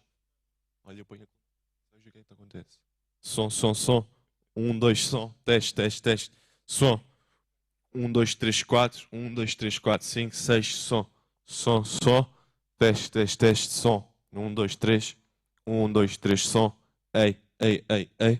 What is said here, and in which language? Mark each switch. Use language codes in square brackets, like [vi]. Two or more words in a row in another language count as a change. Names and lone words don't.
[pt] Olha, eu ponho. Veja o que é que acontece. Som, som, som. 1, 2, som. Teste, teste, teste. Som. 1, 2, 3, 4. 1, 2, 3, 4, 5, 6. Som. Som, som. Teste, teste, teste. Som. 1, 2, 3. 1, 2, 3, som. Ei, ei, ei, ei.